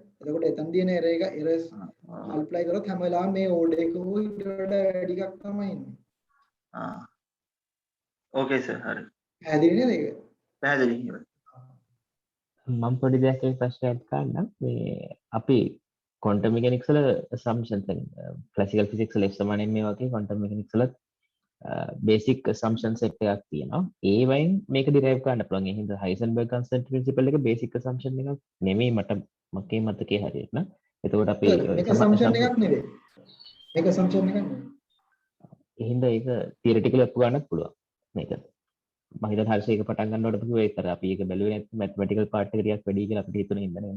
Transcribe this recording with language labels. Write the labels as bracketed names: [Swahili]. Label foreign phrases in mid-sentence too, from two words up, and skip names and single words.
[Sinhala] එතකොට එතන තියෙන [English] errors multiply [Sinhala] කරොත් හැම වෙලාවෙම මේ ඕඩ් එක හොය ඊට වඩා වැඩි එකක් තමයි එන්නේ. [English] okay sir [Sinhala] හරි. පැහැදිලි නේද ඒක? පැහැදිලි. මම පොඩි දෙයක් ඒ ප්‍රශ්නයක් ගන්නම්. මේ අපි [English] quantum mechanics [Sinhala] වල assumptions [English] classical physics [Sinhala] වල සමානෙන් මේ වගේ [English] quantum mechanics [Sinhala] වල [English] basic assumption set [Sinhala] එකක් තියෙනවා. ඒ වයින් මේක derive කරන්න පුළුවන්. ඒ හින්දා [English] Heisenberg constant principle [Sinhala] එක [English] basic assumption [Sinhala] එකක් නෙමෙයි මගේ මතකයේ හරියට න. එතකොට අපි මේක assumption එකක් නෙවෙයි. මේක assumption එකක් නෙවෙයි. ඒ හින්දා ඒක theoretically ඔප්පු ගන්නත් පුළුවන්. මේක මම හිතන හරියට ඒක පටන් ගන්නකොට කිව්වේ ඒතර අපි ඒක බැලුවේ නැත්නම් [English] mathematical part [Sinhala] එක ටිකක් වැඩි කියලා අපිට හිතුනේ හින්දා නේ.